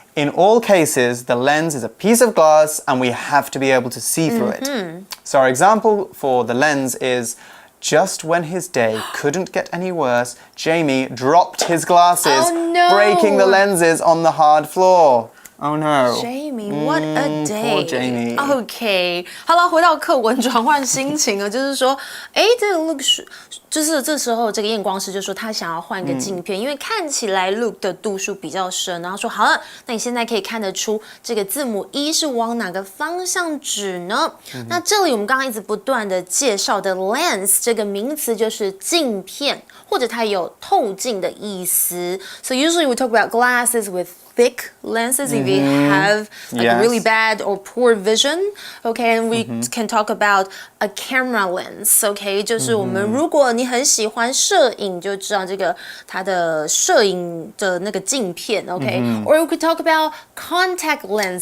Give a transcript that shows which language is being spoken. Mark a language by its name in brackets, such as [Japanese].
[English] In all cases, the lens is a piece of glass and we have to be able to see through it. So our example for the lens is, just when his day couldn't get any worse, Jamie dropped his glasses, breaking the lenses on the hard floor. Oh no. Jamie, what a day. Poor Jamie. [Chinese] OK， 好了，回到课文转换心情了，就是说，这个 Luke 就是这时候这个验光师就说他想要换个镜片，因为看起来 Luke 的度数比较深，然后说好了，那你现在可以看得出这个字母 E 是往哪个方向指呢？那这里我们刚刚一直不断的介绍的 lens 这个名词就是镜片，或者它有透镜的意思。 [English] So usually we talk about glasses with thick lenses if you have like really bad or poor vision, okay, and we can talk about a camera lens, okay, [Chinese] 就是我们如果你很喜欢摄影，就知道这个它的摄影的那个镜片 [English] okay, or we could talk about contact lenses.